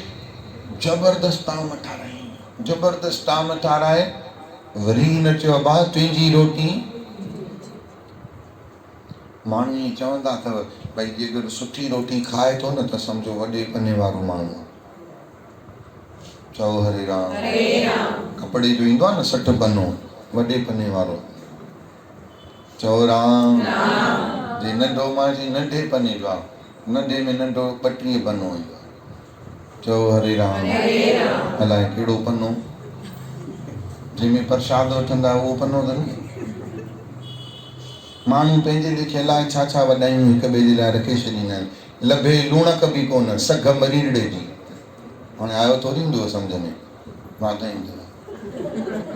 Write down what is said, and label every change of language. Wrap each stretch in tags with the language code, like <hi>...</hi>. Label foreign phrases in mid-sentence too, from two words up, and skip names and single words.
<sd>ज़बरदस्त ताम ठाराए वरी न चयो अबा तुंहिंजी रोटी माण्हू ईअं चवंदा अथव भई जेकर सुठी रोटी खाए थो न त सम्झो वॾे पने वारो माण्हू चओ हरे राम कपिड़े जो ईंदो आहे न 60 पनो वॾे पने वारो चओ राम जे नंढो मां जी नंढे पने जो आहे नंढे में नंढो 32 पनो ईंदो आहे। चओ हरे राम। अलाए कहिड़ो पनो जंहिंमें प्रसाद वठंदा उहो पनो अथनि। माण्हू पंहिंजे लेखे अलाए छा छा वॾायूं हिक ॿिए जे लाइ रखे छॾींदा आहिनि। लभे लूणक बि कोन सघ मरीड़े जी। हाणे आयो थोरी हूंदो सम्झ में वाधायूं।</sd>